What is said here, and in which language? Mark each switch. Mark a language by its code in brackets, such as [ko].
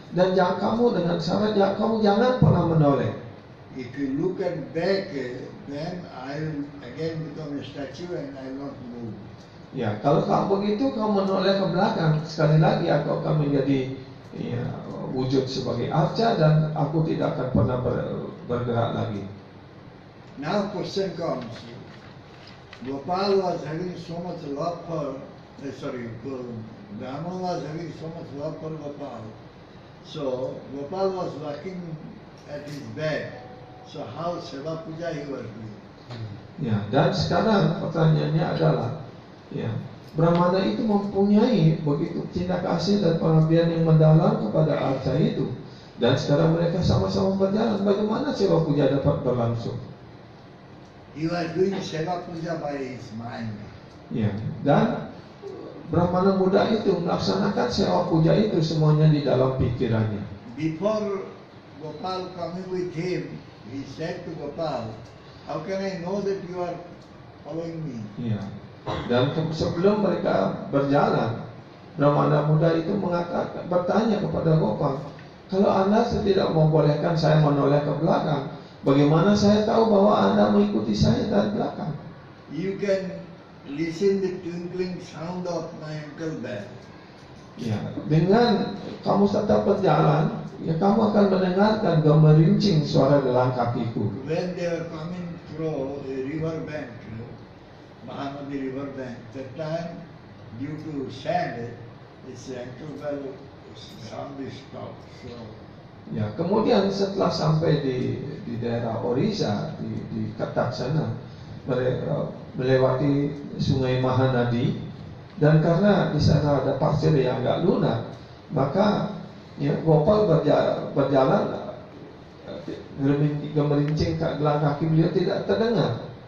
[id] Dan jangan kamu dengan syarat kamu jangan pernah menoleh. [en] If you look at back, then I will again become a statue and I will not move. [id] Ya, kalau kamu begitu kamu menoleh ke belakang, sekali lagi aku akan menjadi ya, wujud sebagai arca dan aku tidak akan pernah bergerak lagi. [en] Now question comes. Gopal was having so much love for, Brahma was having so much love for Gopal. So Gopal was walking at his back. So how Seva Puja he was doing? [id] Ya, dan sekarang pertanyaannya adalah, ya, Brahmana itu mempunyai begitu cinta kasih dan pengabdian yang mendalam kepada arca itu. Dan sekarang mereka sama-sama berjalan. Bagaimana Seva Puja dapat berlangsung? [en] He was doing Seva Puja by his mind. [id] Ya, dan Brahmana muda itu melaksanakan Seva Puja itu semuanya di dalam pikirannya. [en] Before Gopal coming with him, he said to Gopal, how can I know that you are following me? [id] Ya. Dan sebelum mereka berjalan, Brahmana muda itu bertanya kepada Gopal, kalau Anda tidak membolehkan saya menoleh ke belakang, bagaimana saya tahu bahwa Anda mengikuti saya dari belakang? [en] You can listen the twinkling sound of my ankle bell. [id] Ya, dengan kamu tetap berjalan, ya kamu akan mendengarkan gemerincing suara gelang kakiku. [en] When they were coming through a river bank, Mahanadi river bank, that time due to sand, this ankle bell Somebody stopped. So [id] Ya, kemudian setelah sampai di daerah Orissa di Katak sana, melewati Sungai Mahanadi, dan karena di sana ada pasir yang agak lunak, maka ya, Gopal berjalan gemerincing gelang kaki beliau tidak terdengar.